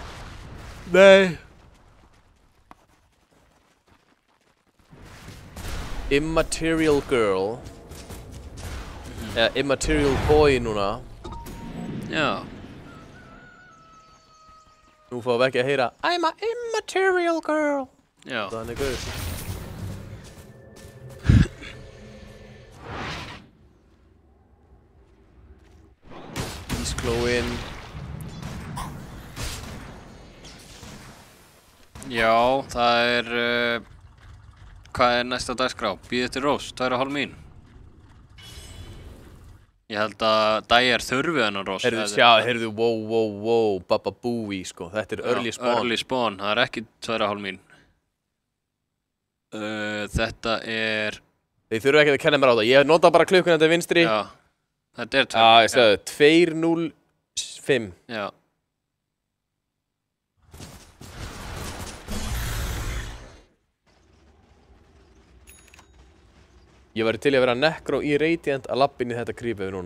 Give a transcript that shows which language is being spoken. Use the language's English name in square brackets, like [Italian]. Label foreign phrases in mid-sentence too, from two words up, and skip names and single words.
[Icelandic] Nei. Immaterial Girl. Eða Immaterial Boy núna. Já. Nú fáum við ekki að heyra [English] I'm a immaterial girl. [Icelandic] Já. Þannig guð. Ísklóin. Já, það er... hvað er næsta dagskrá? Bíð eftir Rós, 2,5 mín. Ég held að Dyer þurfi hennar Rós. Heyrðu, wow, Baba Booey, sko. Þetta er [English] early spawn. Early spawn, [Icelandic] það er ekki 2,5 mín. Þetta er... Þið þurfu ekki að kenna mér á það. Ég nota bara klukkuna til vinstri. Já, þetta er 2. Já, ég segði 2:05. Já. Ég væri til að vera Necro í Radiant að lappin í þetta creepið núna.